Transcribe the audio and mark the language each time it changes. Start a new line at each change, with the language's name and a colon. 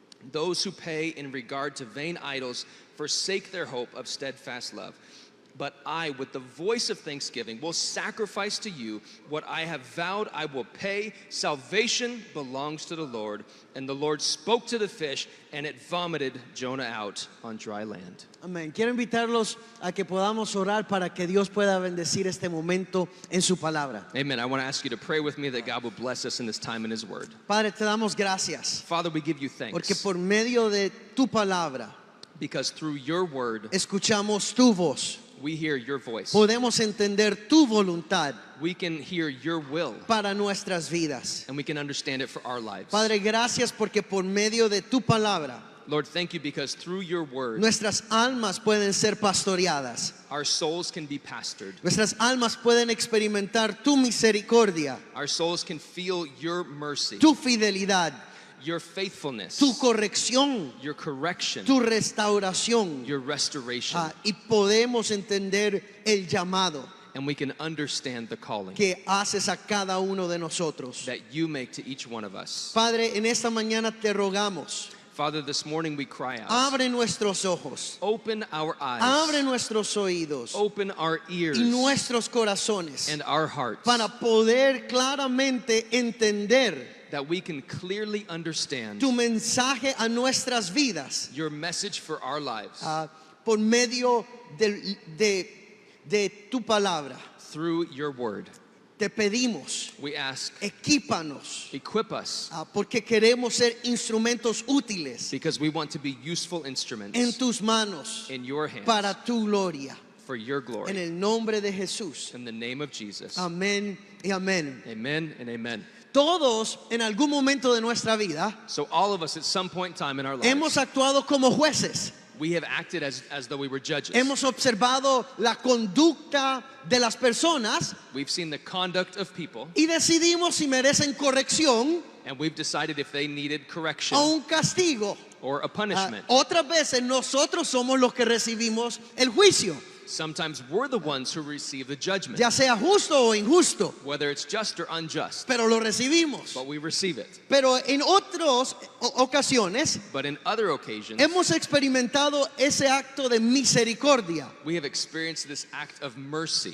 English: Those who pay in regard to vain idols forsake their hope of steadfast love. But I, with the voice of thanksgiving, will sacrifice to you what I have vowed I will pay. Salvation belongs to the Lord. And the Lord spoke to the fish, and it vomited Jonah out on dry land.
Spanish: Amén. Quiero invitarlos a que podamos orar para que Dios pueda bendecir este momento en su palabra.
English: Amen. I want to ask you to pray with me that God will bless us in this time in His Word.
Spanish: Padre, te damos gracias
English: Father, we give you thanks
Spanish: porque por medio de tu palabra
English: because through your Word,
Spanish: escuchamos tu voz.
English: we hear your voice.
Spanish: Podemos entender tu voluntad
English: We can hear your will,
Spanish: para nuestras vidas.
English: and we can understand it for our lives.
Spanish: Padre, gracias porque por medio de tu palabra
English: Lord, thank you because through your word,
Spanish: nuestras almas pueden ser pastoreadas.
English: our souls can be pastored.
Spanish: Nuestras almas pueden experimentar tu misericordia,
English: Our souls can feel your mercy,
Spanish: tu fidelidad,
English: your faithfulness,
Spanish: tu corrección,
English: your correction,
Spanish: tu restauración.
English: your restoration.
Spanish: Y podemos entender el llamado
English: And we can understand the calling
Spanish: que haces a cada uno de nosotros.
English: that you make to each one of us.
Spanish: Padre, en esta mañana te rogamos,
English: Father, this morning we cry out.
Spanish: abre nuestros ojos,
English: Open our eyes.
Spanish: abre nuestros oídos
English: Open our ears
Spanish: y nuestros corazones
English: and our hearts
Spanish: para poder claramente entender
English: that we can clearly understand
Spanish: tu mensaje a nuestras vidas
English: your message for our lives
Spanish: por medio de tu palabra.
English: through your word.
Spanish: Te pedimos,
English: We ask,
Spanish: equípanos,
English: equip us
Spanish: porque queremos ser instrumentos útiles
English: because we want to be useful
Spanish: en
English: instruments
Spanish: tus manos
English: in your hands
Spanish: para tu gloria.
English: for your
Spanish: En
English: glory.
Spanish: el nombre de Jesús.
English: In the name of Jesus.
Spanish: Amén y amén.
English: Amen and amen.
Spanish: Todos en algún momento de nuestra vida
English: So all of us at some point in time in our
Spanish: hemos
English: lives,
Spanish: actuado como jueces.
English: we have acted as though we were judges.
Spanish: Hemos observado la conducta de las personas
English: We've seen the conduct of people
Spanish: y decidimos si merecen corrección
English: and we've decided if they needed correction
Spanish: o un castigo.
English: or a punishment.
Spanish: Otras veces nosotros somos los que recibimos el juicio,
English: Sometimes we're the ones who receive the judgment,
Spanish: ya sea justo o injusto,
English: whether it's just or unjust,
Spanish: pero lo recibimos.
English: but we receive it.
Spanish: Pero en otras ocasiones
English: But in other occasions,
Spanish: hemos experimentado ese acto de misericordia,
English: we have experienced this act of mercy